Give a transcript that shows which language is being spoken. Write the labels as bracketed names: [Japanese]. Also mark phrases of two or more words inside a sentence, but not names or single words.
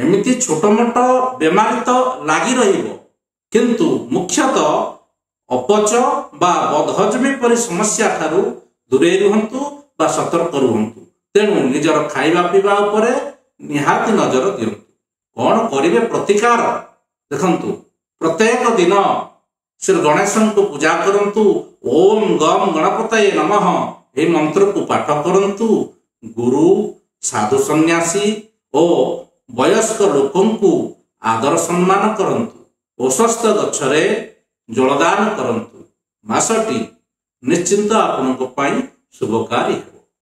[Odia] ଏମିତି ଛୋଟ ମୋଟ ବେମାରି ତ ଲାଗି ରହିବ, କିନ୍ତୁ ମୁଖ୍ୟତଃ ଅପଚ ବା ବଦହଜମି ପରି ସମସ୍ୟାଠାରୁ ଦୂରେ ରୁହନ୍ତୁ ବା ସତର୍କ ରୁହନ୍ତୁ। ତେଣୁ ନିଜର ଖାଇବା ପିଇବା ଉପରେ ନିହାତି ନଜର ଦିଅନ୍ତୁ। କଣ କରିବେ ପ୍ରତିକାର ଦେଖନ୍ତୁ, ପ୍ରତ୍ୟେକ ଦିନ ଶ୍ରୀ ଗଣେଶଙ୍କୁ ପୂଜା କରନ୍ତୁ। [Sanskrit] ओम गम गणपतये नमः [Odia] ଏ ମନ୍ତ୍ରକୁ ପାଠ କରନ୍ତୁ। ଗୁରୁ ସାଧୁ ସନ୍ୟାସୀ ଓ ବୟସ୍କ ଲୋକଙ୍କୁ ଆଦର ସମ୍ମାନ କରନ୍ତୁ। ଅଶ୍ୱତ୍ଥ ଗଛରେ ଜଳଦାନ କରନ୍ତୁ। ମାସଟି ନିଶ୍ଚିନ୍ତ ଆପଣଙ୍କ ପାଇଁ ଶୁଭକାରୀ।